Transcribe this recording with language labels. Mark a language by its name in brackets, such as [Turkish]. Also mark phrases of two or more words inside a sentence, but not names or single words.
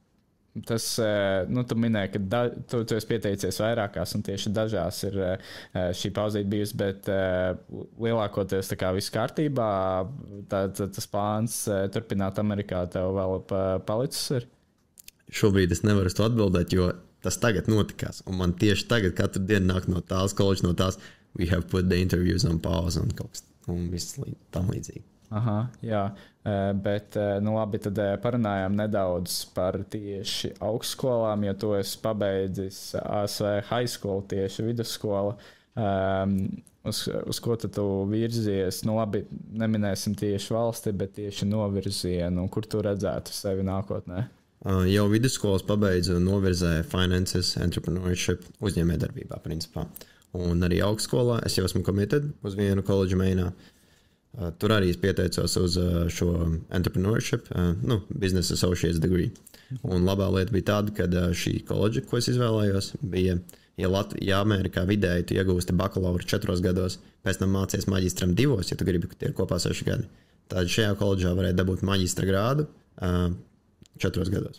[Latvian] Bet Tas, tu minēji, ka tu esi pieteicies vairākās, un tieši dažās ir šī pauzīte bijusi, bet lielākoties tā kā viss kārtībā, tas plāns turpināt Amerikā tev vēl palicis ir? Šobrīd es nevaru uz to atbildēt, jo tas tagad notikās, un man tieši tagad katru dienu nāk no tās koledžas, no tās [English] we have put the interviews on pause [Latvian] un kaut kas un viss tam līdzīgi. Aha, jā, bet labi, tad parunājām nedaudz par tieši augstskolām, jo tu esi pabeidzis ASV [English] high school, [Latvian] tieši vidusskola. Uz ko tu virzies? Labi, neminēsim tieši valsti, bet tieši novirzienu, kur tu redzētu sevi nākotnē? Jau vidusskolas pabeidzu novirzēju finances, entrepreneurship, uzņēmējdarbībā principā. Un arī augstskolā es jau esmu committed uz vienu koledžu Mainā. Tur arī es pieteicos uz šo [English] entrepreneurship, business associates degree. [Latvian] Un labā lieta bija tāda, ka šī koledža, ko es izvēlējos, bija, ja Amerikā vidēji tu iegūsti bakalauru 4 gados, pēc tam mācies maģistram 2, ja tu gribi, ka tie ir kopā 6 gadi. Tad šajā koledžā varēja dabūt maģistra grādu 4 gados.